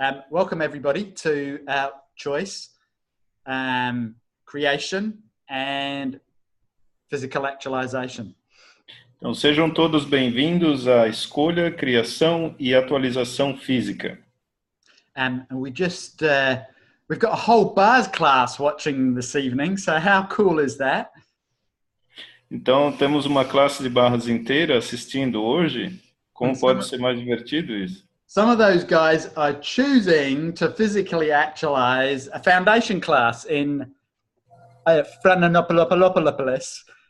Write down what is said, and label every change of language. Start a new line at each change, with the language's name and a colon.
English: Welcome everybody to our choice, creation and physical actualization.
Portuguese: Então, sejam todos bem-vindos à escolha, criação e atualização física.
English: And we've got a whole bars class watching this evening, so how cool is that?
Portuguese: Então, temos uma classe de barras inteira assistindo hoje. Como pode ser mais divertido isso?
English: Some of those guys are choosing to physically actualize a foundation class in Florianópolis.